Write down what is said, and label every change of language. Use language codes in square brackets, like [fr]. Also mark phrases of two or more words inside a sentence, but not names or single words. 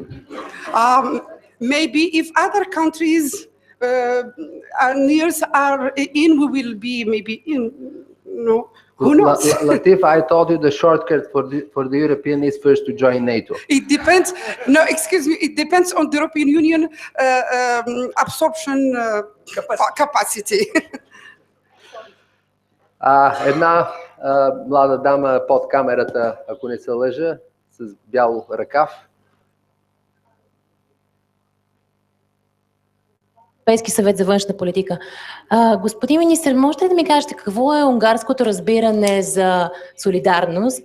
[en] Maybe if other countries nears are in, we will be maybe in. No, who knows? Latif, I told you the shortcut for the European is first to join NATO. It depends. No, excuse me. It depends on the European Union absorption capacity. [bg] Една млада дама под камерата, ако не се лъжа, с бял ръкав. Европейски съвет за външна политика. Господин министър, можете ли да ми кажете какво е унгарското разбиране за солидарност?